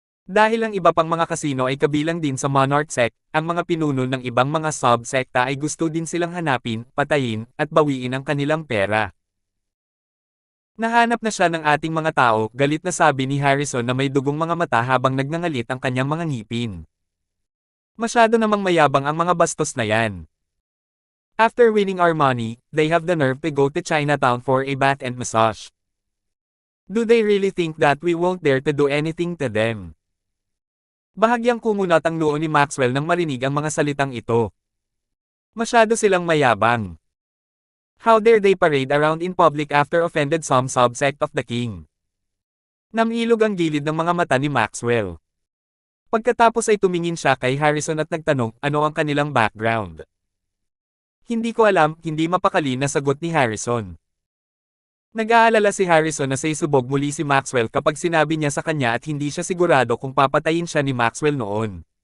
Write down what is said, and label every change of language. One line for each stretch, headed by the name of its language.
Filipino: Dahil ang iba pang mga kasino ay kabilang din sa Monarch Sect, ang mga pinuno ng ibang mga sub-sekta ay gusto din silang hanapin, patayin, at bawiin ang kanilang pera. Nahanap na siya ng ating mga tao, galit na sabi ni Harrison na may dugong mga mata habang nagngangalit ang kanyang mga ngipin. Masyado namang mayabang ang mga bastos na yan.
English: After winning our money, they have the nerve to go to Chinatown for a bath and massage. Do they really think that we won't dare to do anything to them?
Filipino: Bahagyang kumunat ang noo ni Maxwell nang marinig ang mga salitang ito. Masyado silang mayabang.
English: How dare they parade around in public after offended some subsect of the king?
Filipino: Namilog ang gilid ng mga mata ni Maxwell. Pagkatapos ay tumingin siya kay Harrison at nagtanong ano ang kanilang background. Hindi ko alam, hindi mapakali na sagot ni Harrison. Nag-aalala si Harrison na saysubog muli si Maxwell kapag sinabi niya sa kanya at hindi siya sigurado kung papatayin siya ni Maxwell noon.